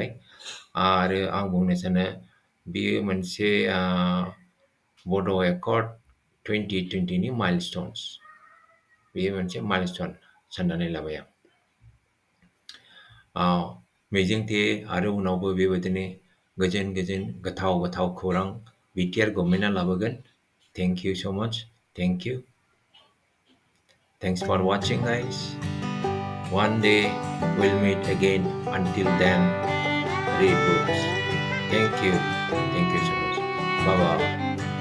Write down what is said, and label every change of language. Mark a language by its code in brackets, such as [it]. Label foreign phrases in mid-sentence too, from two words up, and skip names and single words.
[brx] आरो आं बुंनो सानो बेयो मोनसे बड' एकर्ड 2020 नि माइलस्टन्स। बेयो मोनसे माइलस्टन साननानै लाबाय आं। मिजिंथियो आरो उनावबो बेबायदिनो गोजोन गोथाव खौरां BTR गभर्नमेन्टआ लाबोगोन। [en] Thank you so much. Thank you. Thanks for watching, guys. One day we'll meet again. Until then, read books. Thank you. Thank you so much. Bye-bye.